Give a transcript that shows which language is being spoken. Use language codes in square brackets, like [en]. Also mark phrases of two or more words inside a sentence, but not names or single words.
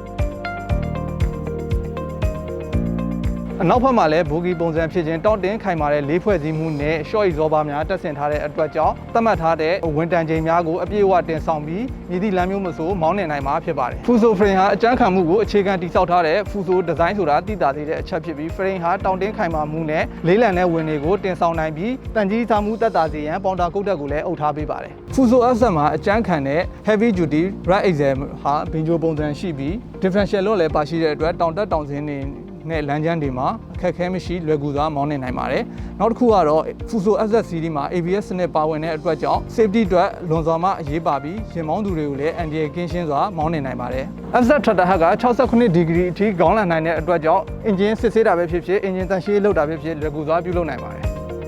[my] အနောက်ဘက်မှာလည်းဘူဂီပုံစံဖြစ်ခြင်းတောက်တင်ခိုင်မာတဲ့လေးဖွဲ့စည်းမှုနဲ့ [en] short exhaust [my] များတက်ဆင်ထားတဲ့အတွက်ကြောင့်သတ်မှတ်ထားတဲ့ဝန်တန်ချိန်များကိုအပြည့်အဝတင်ဆောင်ပြီးမြည်သည့်လမ်းမျိုးမဆိုမောင်းနေနိုင်မှာဖြစ်ပါတယ် FUSO frame ဟာအကျန်းခံမှုကိုအခြေခံတည်ဆောက်ထားတဲ့ FUSO design ဆိုတာသိသာစေတဲ့အချက်ဖြစ်ပြီး frame ဟာတောင်တင်းခိုင်မာမှုနဲ့လေးလံတဲ့ဝင်တွေကိုတင်ဆောင်နိုင်ပြီးတန်ကြီးစားမှု သက်သာစေရန်ပေါင်တာကုတ်တက်ကိုလည်းအုပ်ထားပေးပါတယ် FUSO FZ မှာအကျန်းခံတဲ့ [en] heavy duty right axle [my] ဟာဘင်ဂျိုပုံစံရှိပြီး differential လို့လည်းပါရှိတဲ့အတွက်တောင်တက်တောင်ဆင်းနေနဲ့လမ်းကျန်းတွေမှာအခက်အခဲမရှိလွယ်ကူစွာမောင်းနေနိုင်ပါတယ်။နောက်တစ်ခုကတော့ FUSO FZ series မှာ ABS စနစ်ပါဝင်တဲ့အတွက်ကြောင့် safety အတွက်လွန်စွာမှအရေးပါပြီးရင်မောင်းသူတွေကိုလည်းအန္တရာယ်ကင်းရှင်းစွာမောင်းနေနိုင်ပါတယ်။ FZ Tractor Head က68 degree အထိခေါင်းလန်နိုင်တဲ့အတွက်ကြောင့် engine စစ်ဆေးတာပဲဖြစ်ဖြစ် engine တန်ရှင်းလုပ်တာပဲဖြစ်လွယ်ကူစွာပြုလုပ်နိုင်ပါတယ်။